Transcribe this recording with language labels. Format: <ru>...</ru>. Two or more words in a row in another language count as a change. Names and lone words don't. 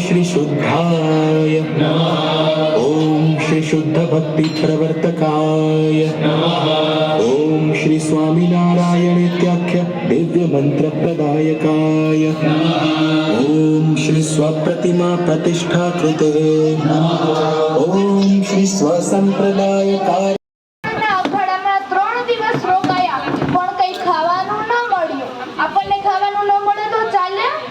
<sa>श्री शुद्धाय ओम श्री शुद्ध भक्ति प्रवर्तकाय ओम श्री स्वामी नारायण इत्याख्य दिव्य मंत्र प्रदायकाय ओम श्री स्वप्रतिमा प्रतिष्ठा कृते ओम श्री स्वसंप्रदाय कार्य</sa> <gu>અખાડામાં 3 દિવસ રોકાયા પણ કઈ ખાવાનું ન મળ્યું. આપણને ખાવાનું ન મળે તો ચાલે?</gu>